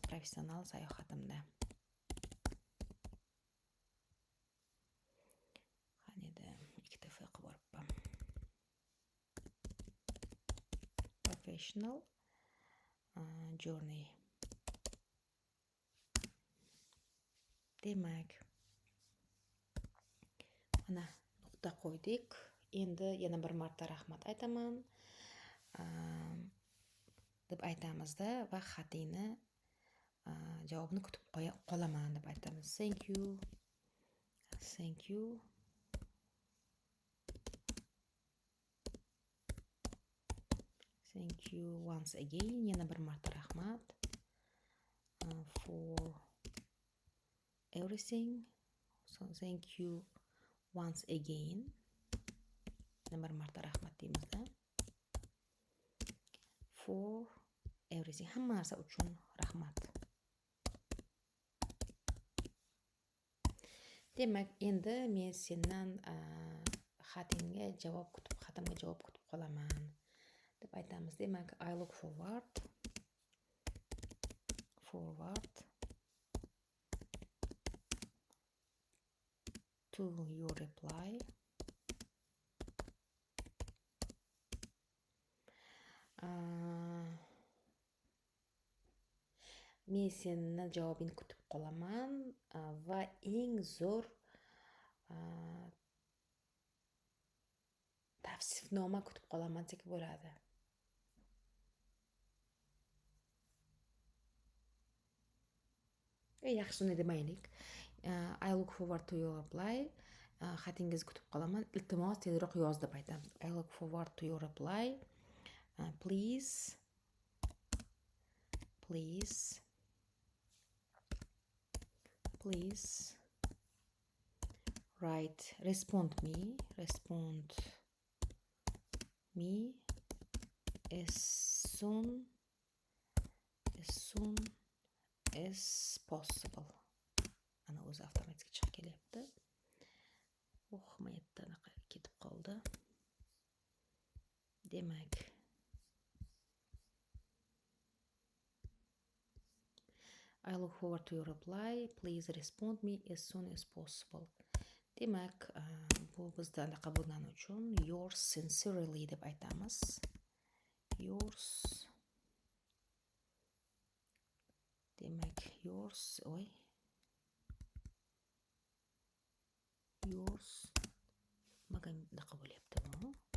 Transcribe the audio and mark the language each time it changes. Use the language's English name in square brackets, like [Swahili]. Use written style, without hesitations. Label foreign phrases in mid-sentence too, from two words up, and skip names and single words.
[Uzbek] Professional sayohatimda. Qanida ikkita f qilib boribman. [English] Professional journey. [Uzbek] Demak, mana nuqta qo'ydik. Endi yana bir marta rahmat aytaman deb aytamizda va xatingni javobni kutib qolaman deb aytamiz. [English] Thank you. Thank you. Thank you once again. [Uzbek] Yana bir marta rahmat. [English] For everything. So thank you once again. [Uzbek] Yana bir marta rahmat deymizda. [English] For everything. [Uzbek] Hamma narsa uchun rahmat. Demak, endi men sendan xatimga javob kutib qolaman deb aytamiz. Demak, [English] I look forward to your reply. [Uzbek] Men seni javobingni kutib qolaman va eng zo'r tavsifnoma kutib qolaman desa bo'ladi. Yaxshi, uni demaylik. [English] I look forward to your reply. [Uzbek] Xatingizni kutib qolaman. Iltimos tezroq yoz deb aytamiz. [English] I look forward to your reply. Please respond me as soon as possible. [Uzbek] Ana o'zi avtomatik chiqib kelyapti. Mayatda anaqa ketib qoldi. Demak, [English] I look forward to your reply. Please respond me as soon as possible. [Uzbek] Demak, bu bizda anaqa bo'lgani uchun [English] yours sincerely [Uzbek] deb aytamiz. Yours. Demak, yours magan anaqa bo'lyapti bu.